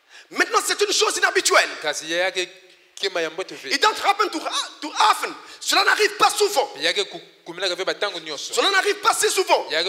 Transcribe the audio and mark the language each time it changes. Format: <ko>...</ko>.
<fr>Maintenant c'est une chose inhabituelle.</fr> <en>It don't happen too often.</en> <fr>Cela n'arrive pas souvent. Cela n'arrive pas si souvent.</fr>